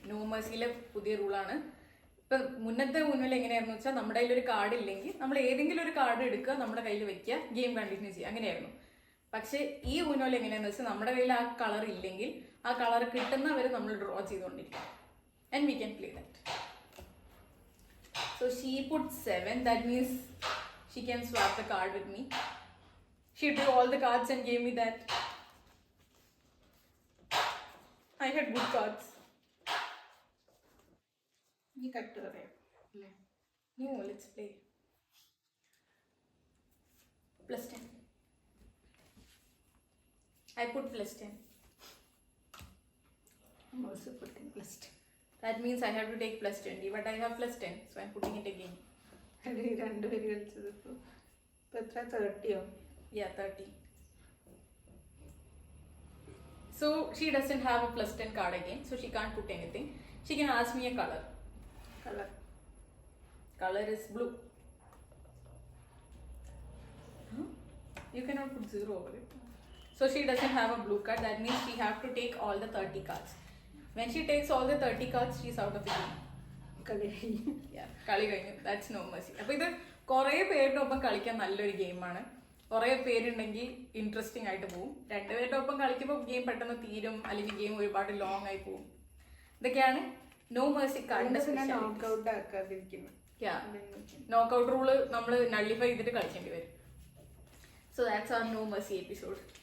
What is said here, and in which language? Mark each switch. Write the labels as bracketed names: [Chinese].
[Malayalam] No mercyയിലെ പുതിയ റൂളാണ്. ഇപ്പൊ മുന്നത്തെ ഊനോയിൽ എങ്ങനെയായിരുന്നു വെച്ചാൽ, നമ്മുടെ കയ്യിൽ ഒരു കാർഡ് ഇല്ലെങ്കിൽ നമ്മൾ ഏതെങ്കിലും ഒരു കാർഡ് എടുക്കുക, നമ്മുടെ കയ്യിൽ വെക്കുക, ഗെയിം കണ്ടിന്യൂ ചെയ്യുക, അങ്ങനെയായിരുന്നു. പക്ഷെ ഈ ഊനോയിൽ എങ്ങനെയാന്ന് വെച്ചാൽ, നമ്മുടെ കയ്യിൽ ആ കളർ ഇല്ലെങ്കിൽ ആ കളർ കിട്ടുന്നവരെ നമ്മൾ ഡ്രോ ചെയ്തുകൊണ്ടിരിക്കും. [English] And we can play that. So So she put 7. That means she can swap the card with me. She drew all the cards and gave me that. I had good cards. [Malayalam] നീ cut പറയാം. [English] No, let's play. +10. I put +10. I'm also putting +10. That means I have to take +20, but I have +10, so I'm putting it again. [Malayalam] എടി രണ്ടുപേര് കളിച്ചത് ഇപ്പോൾ എത്ര 30യോ? [English] Yeah, 30. So she doesn't have a +10 card again, so she can't put anything. She can ask me a color. [Malayalam] Colour [English] Color is blue. Huh? You cannot put 0 over it. So she doesn't have a blue card. That means she have to take all the 30 cards. When she takes all the 30 cards, she's out of the game. [Malayalam] കളി കഴിഞ്ഞു. Yeah, കളി കഴിഞ്ഞു. [English] That's no mercy. [Malayalam] അപ്പോൾ ഇത് കുറേ പേരുടെ ഒപ്പം കളിക്കാൻ നല്ലൊരു ഗെയിമാണ്. കുറേ പേരുണ്ടെങ്കിൽ ഇൻട്രസ്റ്റിംഗ് ആയിട്ട് പോകും. രണ്ടുപേരുടെ ഒപ്പം കളിക്കുമ്പോൾ ഗെയിം പെട്ടെന്ന് തീരും, അല്ലെങ്കിൽ ഗെയിം ഒരുപാട് ലോങ് ആയി പോകും. ഇതൊക്കെയാണ് നോ mercy കാർഡിന്റെ സ്പെഷ്യാലിറ്റി. നോക്കൗട്ട് ആക്കാതിരിക്കുന്നു. നോക്കൗട്ട് റൂള് നമ്മൾ നള്ളിഫൈ ചെയ്തിട്ട് കളിക്കേണ്ടി വരും. [English] So that's our no mercy episode.